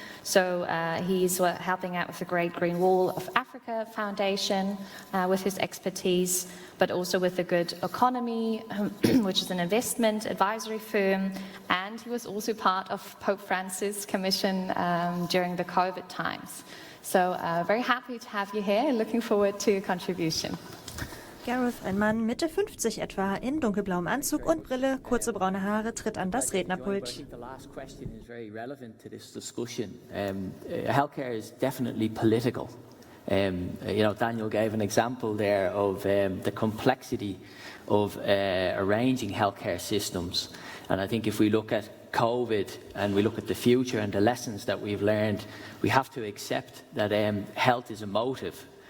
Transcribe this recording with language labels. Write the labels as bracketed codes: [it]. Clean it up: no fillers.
[en] So he's helping out with the Great Green Wall of Africa Foundation with his expertise, but also with the Good Economy, which is an investment advisory firm. And he was also part of Pope Francis' commission during the COVID times. So very happy to have you here. Looking forward to your contribution. [de] Gareth, ein Mann Mitte 50 etwa, in dunkelblauem Anzug und Brille, kurze braune Haare, tritt an das Rednerpult. [en] I think the last question is very relevant to this discussion. Healthcare is definitely political. Daniel gave an example there of the complexity of arranging healthcare systems. And I think if we look at COVID and we look at the future and the lessons that we've learned, we have to accept that health is emotive.